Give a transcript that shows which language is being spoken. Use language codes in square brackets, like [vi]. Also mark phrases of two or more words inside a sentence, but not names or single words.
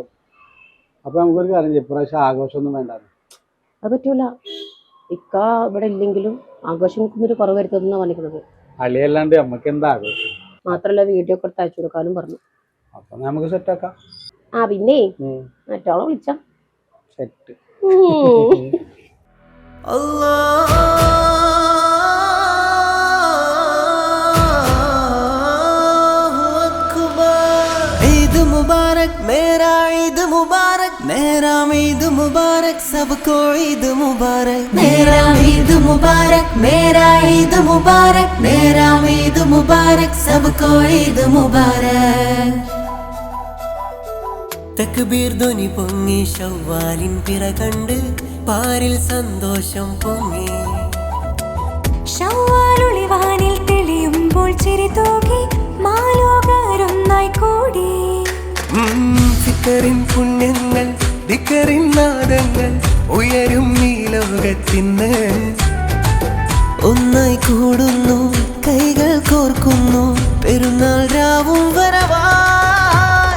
[ml] അപ്പൊ നമുക്കൊരു കാര്യം ചെയ്യാം, ഇപ്രാവശ്യം ആഘോഷമൊന്നും വേണ്ട. അത് പറ്റൂല. ഇക്ക ഇവിടെ ഇല്ലെങ്കിലും ആഘോഷങ്ങൾക്കൊന്നും ഒരു കുറവ് വരുത്തുന്ന പറഞ്ഞിരിക്കുന്നത്. അളിയല്ലാണ്ട് നമ്മക്ക് എന്താ ആഘോഷം? മാത്രല്ല വീഡിയോ ഒക്കെ എടുത്ത് അയച്ചു കൊടുക്കാനും പറഞ്ഞു. അപ്പൊ നമുക്ക് സെറ്റ് ആക്കാം. പിന്നെ മറ്റോളെ വിളിച്ച സെറ്റ്. [hi] मुबारक मेरा ईद मुबारक मेरा ईद मुबारक सबको ईद मुबारक मेरा ईद मुबारक मेरा ईद मुबारक मेरा ईद मुबारक सबको ईद मुबारक [ml] തക്ബീർ ധ്വനി പൊങ്ങി ശവ്വാലിൻ പിറ കണ്ട് പാരിൽ സന്തോഷം പൊങ്ങി ശവ്വാലുളിവാനിൽ തെളിയുമ്പോൾ ചിരി തൂകി മാലോകരൊന്നായി കൂടി ഫിക്കറിൻ പുണ്യങ്ങൾ ദിക്കറിൻ നാദങ്ങൾ ഉയരും ഈ ലോകത്തിന് ഒന്നായി കൂടുന്നു കൈകൾ കോർക്കുന്നു പെരുന്നാൾ രാവും വരവായി